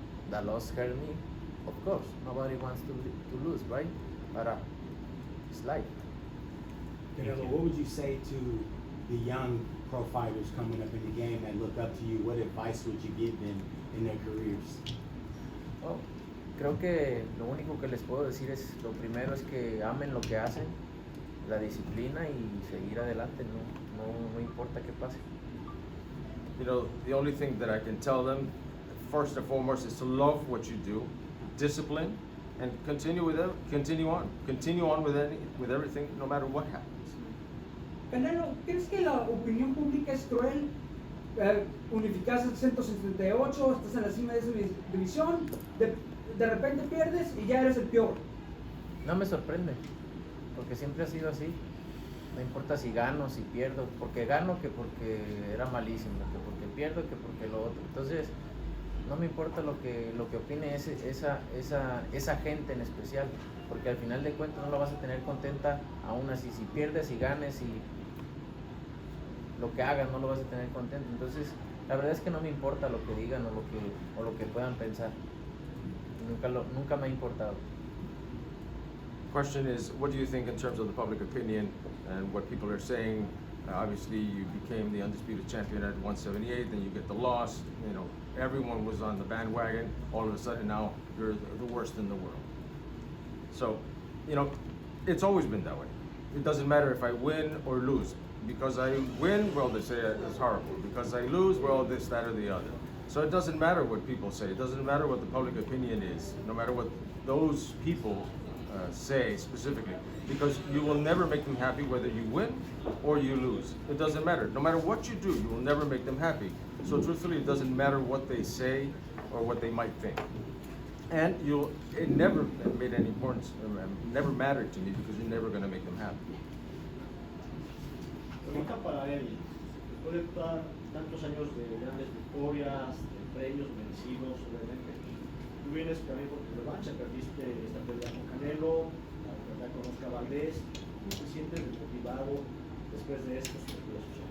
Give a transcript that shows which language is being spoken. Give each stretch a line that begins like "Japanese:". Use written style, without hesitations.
English: The loss hurt me, of course. Nobody wants to lose, right? But it's life. Canelo, what would you say to the young pro fighters coming up in the game that look up to you? What advice would you give them in their careers?
Spanish: Oh, creo que lo único que les puedo decir es, lo primero es que amen lo que hacen, la disciplina y seguir adelante, no importa qué pase.
English: You know, the only thing that I can tell them, first and foremost, is to love what you do, discipline, and continue on with everything, no matter what happens.
Spanish: Canelo, ¿crees que la opinión pública es cruel? Unificaste 178, estás en la cima de esa división, de repente pierdes y ya eres el peor. No me sorprende, porque siempre ha sido así. No importa si gano, si pierdo, porque gano que porque era malísimo, que porque pierdo que porque lo otro. Entonces, no me importa lo que opine esa gente en especial, porque al final de cuentas no la vas a tener contenta aún así. Si pierdes y ganes y lo que hagas no lo vas a tener contento. Entonces, la verdad es que no me importa lo que digan o lo que puedan pensar. Nunca me ha importado.
English: question is, what do you think in terms of the public opinion and what people are saying? Obviously, you became the undisputed champion at 178, then you get the loss. You know, everyone was on the bandwagon. All of a sudden, now you're the worst in the world. So, you know, it's always been that way. It doesn't matter if I win or lose. Because I win, well, they say it's horrible. Because I lose, well, this, that, or the other. So it doesn't matter what people say. It doesn't matter what the public opinion is. No matter what those people say specifically, because you will never make them happy whether you win or you lose. It doesn't matter. No matter what you do, you will never make them happy. So truthfully, it doesn't matter what they say or what they might think. And it never made any importance, never mattered to me because you're never going to make them happy.
Spanish: Pregunta para Eddie. Después de tantos años de grandes victorias, de premios merecidos, obviamente, tú vienes también por tu revancha, perdiste esta pelea con Canelo, la pelea con Oscar Valdés. ¿Cómo te sientes desmotivado después de estos partidos?